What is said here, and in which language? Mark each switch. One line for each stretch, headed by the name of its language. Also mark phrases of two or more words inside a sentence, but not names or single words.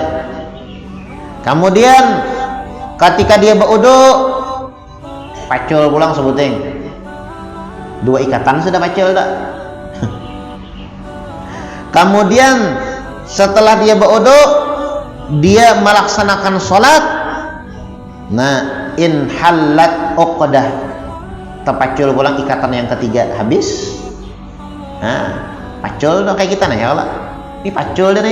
Banjar: Kemudian ketika dia berwudu, pacul pulang sebuting. 2 ikatan sudah pacul dah. Kemudian setelah dia berwudu, dia melaksanakan sholat. Nah,
Arabic: in halat uqdah,
Banjar: terpacul pulang ikatan yang ketiga, habis. Nah, pacul dong kayak kita nih
Arabic: ya Allah.
Banjar: Ini pacul deh nih.